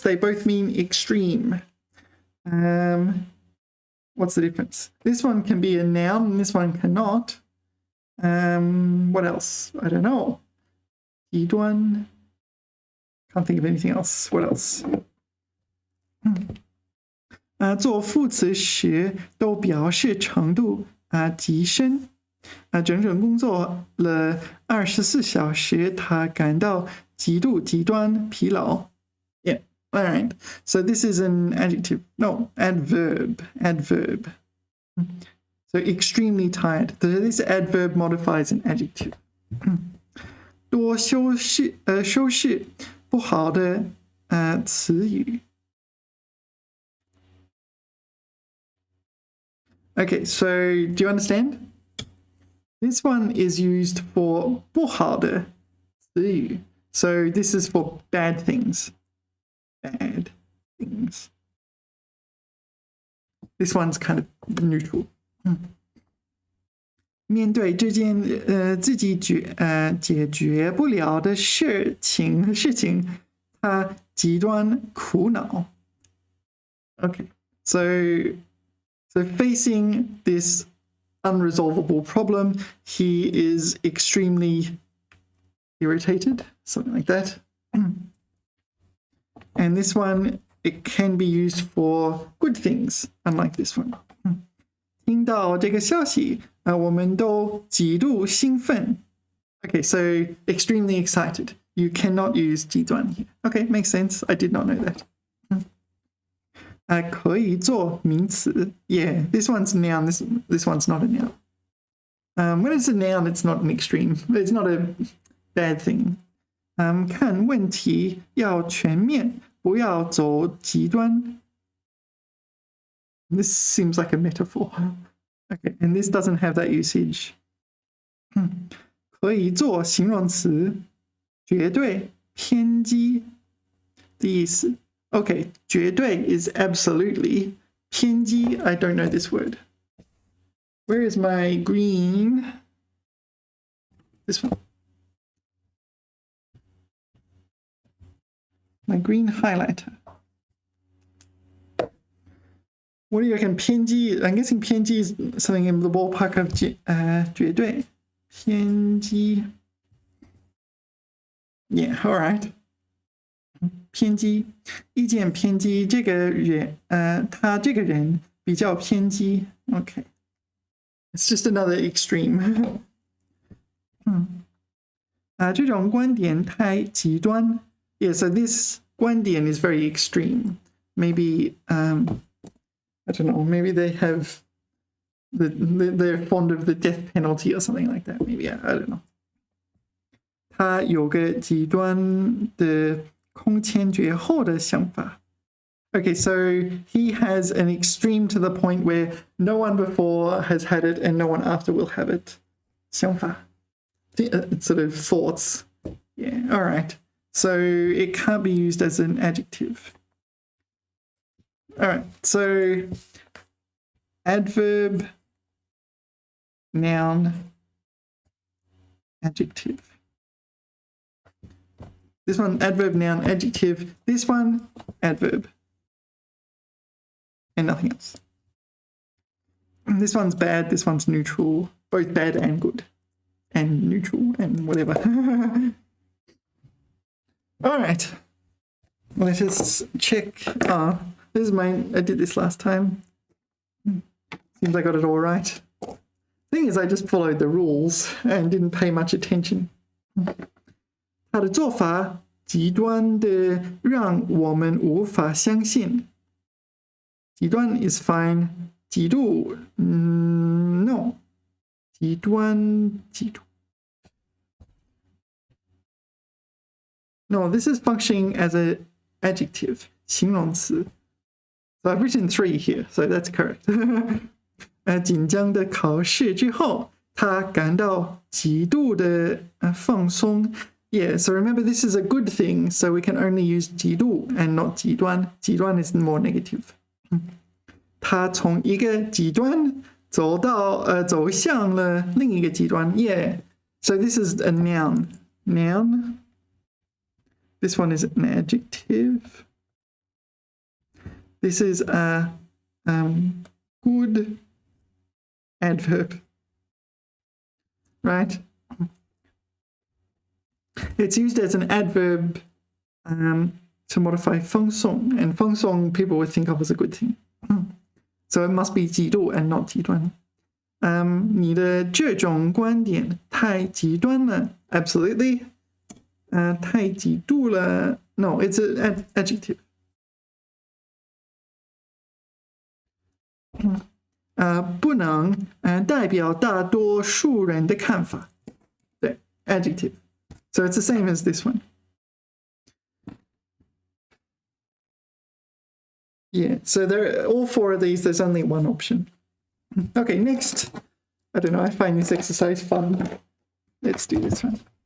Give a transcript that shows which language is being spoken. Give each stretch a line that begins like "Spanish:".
English: They both mean extreme. What's the difference? This one can be a noun and this one cannot. What else? I don't know. 极端. Can't think of anything else. What else?
Chinese: 做副词时都表示程度极深。整整工作了24小时，他感到极端疲劳。
English: Yeah, all right. So this is an adjective. No, adverb. So extremely tired. This adverb modifies an adjective.
Chinese: 多修饰不好的词语。
English: Okay, so do you understand? This one is used for
Chinese: 不好的词语.
English: So this is for bad things. Bad things. This one's kind of neutral.
Chinese: 面对这件自己解决不了的事情，他极端苦恼。
English: Okay, so facing this unresolvable problem, he is extremely irritated, something like that. And this one, it can be used for good things, unlike this one.
Chinese: 听到这个消息，我们都极度兴奋。
English: Okay, so extremely excited. You cannot use 极端 here. Okay, makes sense. I did not know that.
Chinese: 可以做名词.
English: Yeah, this one's a noun. This one's not a noun. When it's a noun, it's not an extreme. It's not a bad thing.
Chinese: 看问题要全面，不要走极端。
English: This seems like a metaphor. Okay, and this doesn't have that usage.
Chinese: 可以做形容词，绝对、偏激的意思。
English: Okay, 绝对 is absolutely. 偏激 I don't know this word. Where is my green? This one. My green highlighter. What do you reckon? 偏激 I'm guessing 偏激 is something in the ballpark of 绝对。偏激 Yeah, alright.
Chinese: 偏激，意见偏激，这个人他这个人比较偏激。
English: Okay. It's just another extreme.
Chinese: 这种观点太极端。
English: Yeah, so this 观点 is very extreme. Maybe I don't know, maybe they have they're fond of the death penalty or something like that. Maybe I don't know.
Chinese: 他有个极端的空前绝后的想法。
English: Okay, so he has an extreme to the point where no one before has had it and no one after will have it. 想法 sort of thoughts. Yeah, all right. So it can't be used as an adjective. All right, so adverb, noun, adjective. This one, adverb, noun, adjective. This one, adverb. And nothing else. And this one's bad, this one's neutral. Both bad and good. And neutral and whatever. All right. Let us check. This is mine. I did this last time. Seems I got it all right. Thing is, I just followed the rules and didn't pay much attention.
Chinese: 他的做法极端的让我们无法相信。
English: 极端 is fine. 极度 no. 极端 No, this is functioning as an adjective.
Chinese: 形容词.
English: So I've written 3 here, so that's correct.
Chinese: 紧张的考试之后，他感到极度的放松。
English: Yeah, so remember this is a good thing, so we can only use 极度 and not 极端。极端 is more negative.
Chinese: 他从一个极端走向了另一个极端。
English: Yeah, so this is a noun. Noun. This one is an adjective. This is a good adverb, right? It's used as an adverb to modify 放松, and 放松 people would think of as a good thing. So it must be 极度 and not 极端。
Chinese: 你的这种观点太极端了
English: Absolutely.
Chinese: 太极度了
English: No, it's an adjective.
Chinese: 不能代表大多数人的看法。对 adjective.
English: So it's the same as this one. Yeah, so there are all 4 of these, there's only one option. Okay, next. I don't know, I find this exercise fun. Let's do this one.